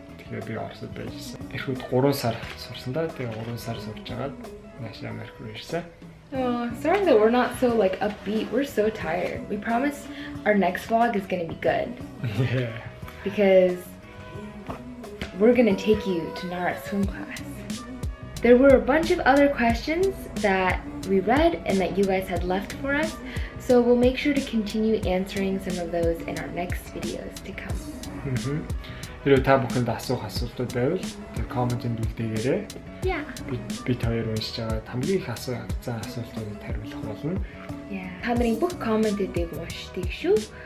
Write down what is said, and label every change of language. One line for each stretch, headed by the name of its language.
Mongolian: Тэгэхээр би Оросд байжсэн. Эрхүүд 3 сар сурсан да. Тэгээ 3 сар сурж агаад нааш Америк руу ирсэн.
English: Oh, sorry that we're not so like upbeat. We're so tired. We promise our next vlog is gonna be good. Yeah. Because we're gonna take you to Nara swim class. There were a bunch of other questions that we read and that you guys had left for us, so we'll make sure to continue answering some of those in our next videos to come.
Mongolian: Хэрвээ та бүхэнд асуултууд байвал комментэнд үлдээгээрэй.
English: Yeah.
Mongolian: Бид хоёр уншиж байгаа хамгийн их асуултуудад хариулах болно.
English: Yeah.
Mongolian: Та нарын бүх комментүүдийг уншдаг шүү.